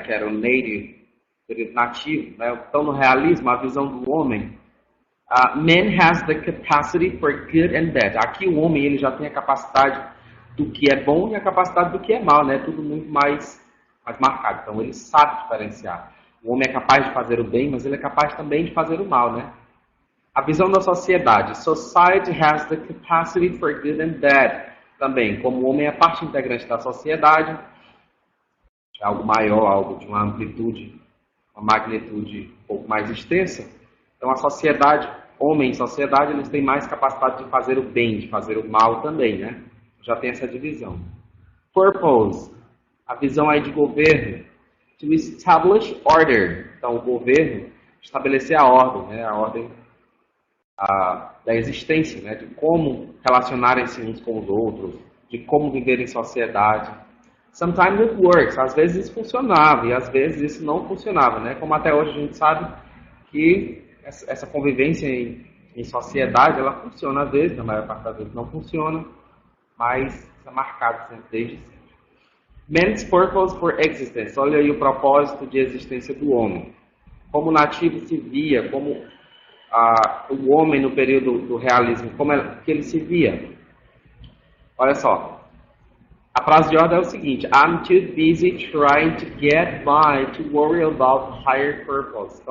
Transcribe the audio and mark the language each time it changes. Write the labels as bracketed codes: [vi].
[pt] Que era o native, período nativo, né? Então, no realismo, a visão do homem, [en] man has the capacity for good and bad. [pt] Aqui o homem, ele já tem a capacidade do que é bom e a capacidade do que é mal, né? Tudo muito mais marcado. Então, ele sabe diferenciar. O homem é capaz de fazer o bem, mas ele é capaz também de fazer o mal, né? A visão da sociedade. [en] Society has the capacity for good and bad. [pt] Também, como o homem é parte integrante da sociedade, é algo maior, algo de uma amplitude, uma magnitude um pouco mais extensa. Então, a sociedade, homem e sociedade, eles têm mais capacidade de fazer o bem, de fazer o mal também, né? Já tem essa divisão. Purpose. A visão aí de governo. [en] To establish order. [pt] Então, o governo estabelecer a ordem, né? A ordem da existência, né? De como relacionarem-se uns com os outros, de como viver em sociedade. [en] Sometimes it works. [pt] Às vezes isso funcionava e às vezes isso não funcionava, né? Como até hoje a gente sabe que essa convivência em sociedade, ela funciona às vezes, na maior parte das vezes não funciona, mas é marcado sempre, desde sempre. [en] Man's purpose for existence. [pt] Olha aí o propósito de existência do homem. Como o nativo se via, como o homem no período do realismo, como que ele se via. Olha só. A frase de ordem é o seguinte: [en] I'm too busy trying to get by to worry about higher purpose.